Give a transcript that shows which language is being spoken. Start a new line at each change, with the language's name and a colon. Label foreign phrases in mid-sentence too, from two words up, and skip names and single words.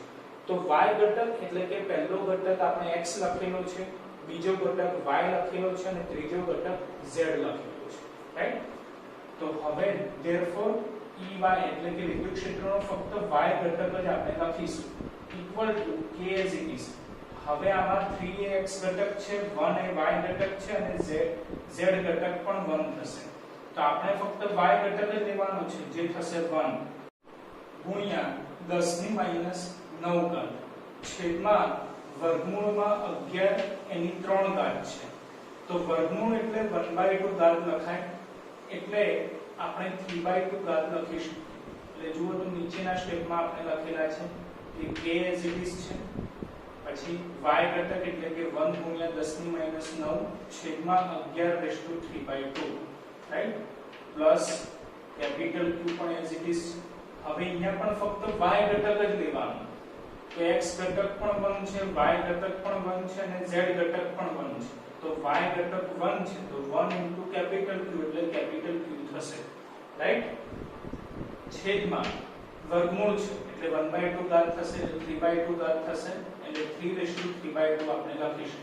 Gujarati: તો y ઘટક એટલે કે પહેલો ઘટક આપણે x લખેલો છે, બીજો ઘટક y લખેલો છે અને ત્રીજો ઘટક z લખેલો છે, રાઈટ. તો હવે therefore Ey એટલે કે વિદ્યુત ક્ષેત્રનો ફક્ત y ઘટક જ આપણે લખીશું
English: equal to
Gujarati: k
English: as it is.
Gujarati: હવે આમાં 3 એ x ઘટક છે, 1 એ y ઘટક છે અને z ઘટક પણ 1 થશે. તો આપણે ફક્ત y ઘટક જ લેવાનો છે જે થશે 1 ગુણ્યા 10 ની -9 ઘાત છેદમાં વર્ગમૂળમાં 11 એની 3 ઘાત છે. તો વર્ગમૂળ એટલે 1/2 ઘાત લખાય એટલે આપણે 3/2 ઘાત લખીશું. એટલે જુઓ તો નીચેના સ્ટેપમાં આપણે લખેલા છે કે k
English: as it is
Gujarati: છે, પછી y ઘટક એટલે કે 1 ગુણ્યા 10 ની -9 છેદમાં 11/3/2, રાઈટ, પ્લસ કેપિટલ Q પણ
English: as it is.
Gujarati: હવે અહીંયા પણ ફક્ત y ઘટક જ લેવાનું. તો x ઘટક પણ 1 છે, y ઘટક પણ 1 છે અને z ઘટક પણ 1 છે. તો y ઘટક 1 છે તો 1 * કેપિટલ Q એટલે કેપિટલ Q થશે, રાઈટ. છેદમાં વર્ગમૂળ છે એટલે 1/2 ઘાત થશે એટલે 3/2 ઘાત થશે એટલે 3/3/2 આપણે લખીશું.